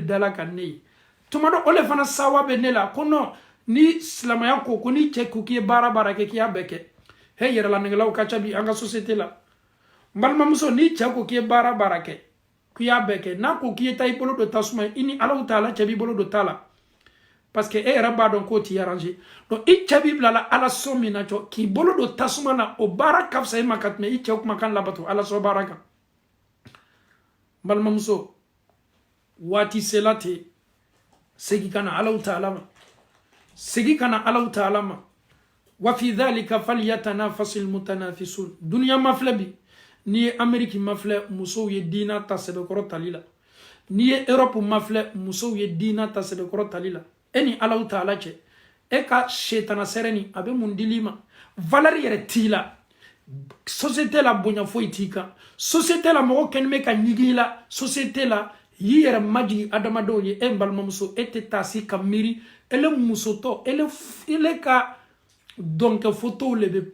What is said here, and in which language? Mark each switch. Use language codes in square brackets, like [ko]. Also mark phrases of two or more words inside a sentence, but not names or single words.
[bm] dala ka ne ye tuma dɔ o le fana sawa bɛ ne la ko non ni silamɛya ko ni cɛ ko k'i ye baara kɛ k'i y'a bɛɛ kɛ he yɛrɛlanɛgɛlaw ka ca bi an ka société la n balimamuso ni cɛ ko k'i ye baara kɛ k'i y'a bɛɛ kɛ n'a ko k'i ye taa i bolo don tasuma ye i ni Alahu Taala cɛ b'i bolo don ta la [fr] parce que [bm] e yɛrɛ b'a dɔn k'o t'i arranger donc i cɛ b'i bilala ala sɔn min na cɔ k'i bolo don tasuma na o baara ka fisa i ma ka tɛmɛ i cɛ kumakan labato ala sɔn baara kan n balimamuso waati sela ten segi ka na Alahu Taala ma segi ka na Alahu Taala ma [ar] وفي ذلك فليتنافس المتنافسون [bm] duniya mafilɛ bi n'i ye Amérique mafilɛ musow ye diina ta sɛbɛkɔrɔ tali la n'i ye Europe mafilɛ musow ye diina ta sɛbɛkɔrɔ tali la e ni Alahu Taala cɛ e ka shetana sɛrɛni a bɛ mun dili ma valeur yɛrɛ t'i la société la bonya foyi t'i kan société la mɔgɔ kɛlen bɛ ka ɲigi la société la y'i yɛrɛ majigi adamadenw ye e n balimamuso e tɛ taa si ka miiri ele musotɔ ele ka dɔnkɛ photo le bɛ